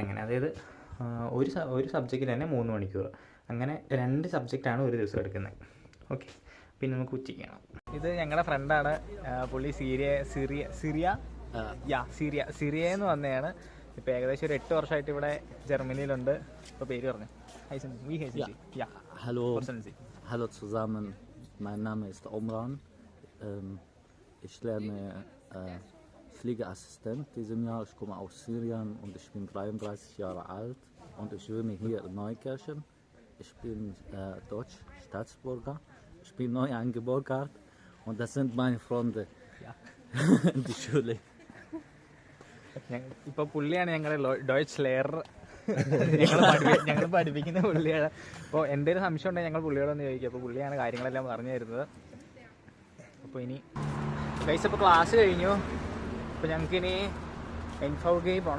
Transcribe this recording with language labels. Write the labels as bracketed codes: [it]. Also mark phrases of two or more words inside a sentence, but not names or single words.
[ml] അങ്ങനെ, അതായത് ഒരു സബ്ജക്റ്റിൽ തന്നെ 3 മണിക്കൂർ. അങ്ങനെ 2 സബ്ജക്റ്റാണ് ഒരു ദിവസം എടുക്കുന്നത്. ഓക്കെ, പിന്നെ നമുക്ക് ഉച്ചയ്ക്ക് കാണാം. ഇത് ഞങ്ങളുടെ ഫ്രണ്ടാണ്, പുള്ളി സിറിയ എന്ന് വന്നതാണ്. ഇപ്പോൾ ഏകദേശം ഒരു 8 വർഷമായിട്ട് ഇവിടെ ജർമ്മനിയിലുണ്ട്. ഇപ്പോൾ പേര് പറഞ്ഞു. [de] Hallo zusammen, mein Name ist Omran. Ich lerne Fliegeassistent diesem Jahr. Ich komme aus Syrien und ich bin 33 Jahre alt und ich wohne hier in Neukirchen. Ich bin deutsch Staatsbürger. Ich bin neu eingebürgert und das sind meine Freunde in die Schule. [ml] ഇപ്പോൾ പുള്ളിയാണ് ഞങ്ങളുടെ [de] Deutsch Lehrer. [ml] ഞങ്ങൾ പഠിപ്പിക്കുന്ന പുള്ളിയാണ്. അപ്പോൾ എന്തെങ്കിലും സംശയം ഉണ്ടെങ്കിൽ ഞങ്ങൾ പുള്ളിയോടൊന്ന് ചോദിക്കും. അപ്പോൾ പുള്ളിയാണ് കാര്യങ്ങളെല്ലാം പറഞ്ഞു തരുന്നത്. അപ്പോൾ ഇനി ഇപ്പോൾ ക്ലാസ് കഴിഞ്ഞു. അപ്പോൾ ഞങ്ങൾക്കിനി എൻഫൗഗേ പോകണം.